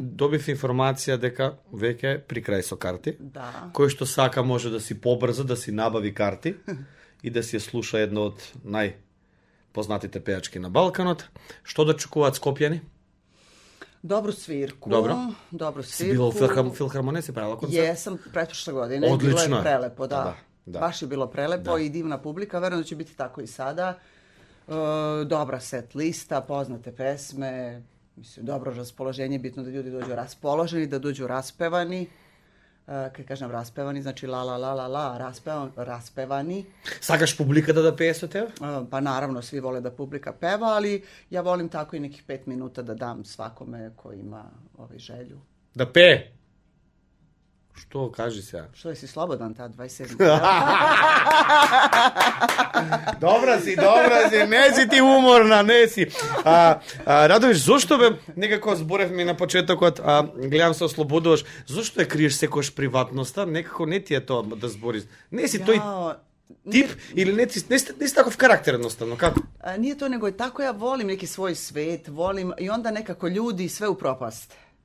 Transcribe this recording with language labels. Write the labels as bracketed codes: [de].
[mk] Добив информација дека веќе при крај со карти. [sr] Da. [mk] Кој што сака може да си побрза, да си набави карти и да си ја слуша едно од најпознатите пејачки на Балканот. Што да чекуваат скопјани? [sr] Dobru svirku. [mk] Dobro. Си била у Филхармонија, си правила концерт? [sr] Jesam pretprošle godine. Odlično Bilo je. je prelepo, da. Da. Baš je bilo prelepo i divna publika. Verujem da će biti tako i sada. Dobra set lista, poznate pesme. Mislim, dobro raspoloženje. Bitno da ljudi dođu raspoloženi, da dođu raspevani. Kad kažem raspevani, znači la, raspevani. [mk] Сакаш публиката да пее со тебе? [sr] Pa naravno, svi vole da publika peva, ali ja volim tako i nekih 5 minuta da dam svakome ko ima želju. [mk] Да пее? Што кажи сега? [sr] Što si slobodan ta 27. [mk] Добра си, не си ти уморна, не си. Радовиш, зошто бе, некако зборевме на почетокот, гледам се ослободуваш, зошто ја криеш секојаш приватноста, некако не ти е тоа да збориш. Не си тој тип или не си таков карактер едноставно, како? [sr] Nije to, nego je tako ja volim neki svoj svet, volim i onda nekako ljudi sve upropaste.